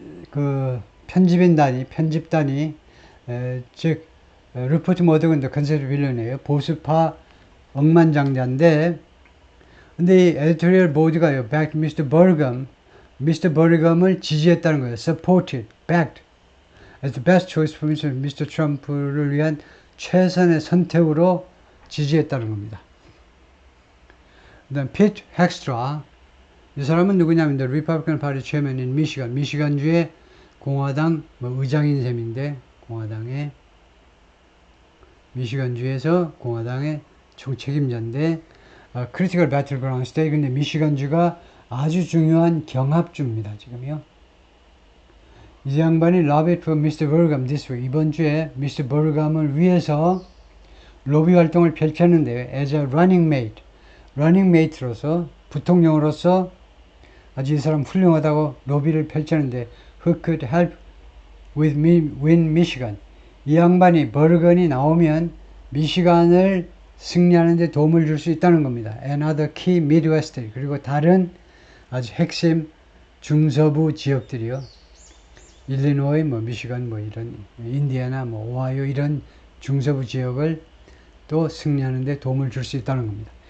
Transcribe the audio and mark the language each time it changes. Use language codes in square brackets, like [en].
[ko] 그 편집단이, 즉, 루퍼트 머더건도 컨셉트 빌런이에요. 보수파 억만장자인데, 근데 이 에디토리얼 보드가요, [en] backed Mr. [ko] Burgum을 지지했다는 거예요. [en] supported, backed as the best choice for Mr. [ko] Trump를 위한 최선의 선택으로 지지했다는 겁니다. 그 다음 피트 헥스트라, 이 사람은 누구냐면 리퍼블리칸 파티 체어맨인 미시간주의 공화당 의장인 셈인데, 미시간주에서 공화당의 총책임자인데, 크리티컬 배틀그라운드 스테이트. 근데 미시간주가 아주 중요한 경합주입니다, 지금요. 이 양반이 [en] lobbied for Mr. Burgum this week. [ko] 이번 주에 [en] Mr. [ko] Burgum을 위해서 로비 활동을 펼쳤는데요. [en] as a running mate로서, [ko] 부통령으로서 아주 이 사람 훌륭하다고 로비를 펼쳤는데, [en] who could help with me win Michigan. [ko] 이 양반이 버건이 나오면 미시간을 승리하는 데 도움을 줄 수 있다는 겁니다. [en] and other key Midwest, [ko] 그리고 다른 아주 핵심 중서부 지역들이요. 일리노이, 미시간, 이런, 인디애나, 오하이오, 이런 중서부 지역을 또 승리하는 데 도움을 줄 수 있다는 겁니다.